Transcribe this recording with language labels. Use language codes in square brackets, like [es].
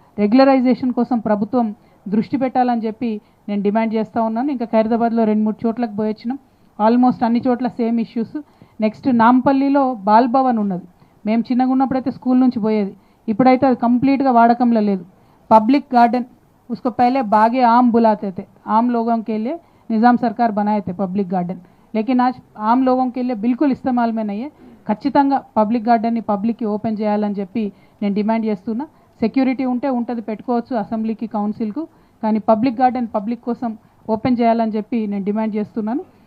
[te] Regularisation కోసం ప్రభుత్వం దృష్టి పెట్టాలని చెప్పి నేను డిమాండ్ చేస్తూ ఉన్నాను. ఇంకా ఖైరతాబాద్లో 2-3 చోట్లకు పోయి వచ్చినాం. ఆల్మోస్ట్ అన్ని చోట్ల same issues. Next నాంపల్లిలో ball Bhavan ఉన్నది. మేము చిన్నగా ఉన్నప్పుడైతే స్కూల్ నుంచి పోయేది, ఇప్పుడైతే అది కంప్లీట్గా వాడకంలో లేదు. [hi] పబ్లిక్ गार्डन उसको पहले बागे आम बुलाते थे, आम लोगों के लिए निज़ाम सरकार बनाए थे पब्लिक गार्डन, लेकिन आज आम लोगों के लिए बिल्कुल इस्तेमाल में नहीं है. [te] ఖచ్చితంగా పబ్లిక్ గార్డెన్ని పబ్లిక్కి ఓపెన్ చేయాలని చెప్పి నేను డిమాండ్ చేస్తున్నా. సెక్యూరిటీ ఉంటే ఉంటుంది, పెట్టుకోవచ్చు అసెంబ్లీకి, కౌన్సిల్కు, కానీ పబ్లిక్ గార్డెన్ పబ్లిక్ కోసం ఓపెన్ చేయాలని చెప్పి నేను డిమాండ్ చేస్తున్నాను.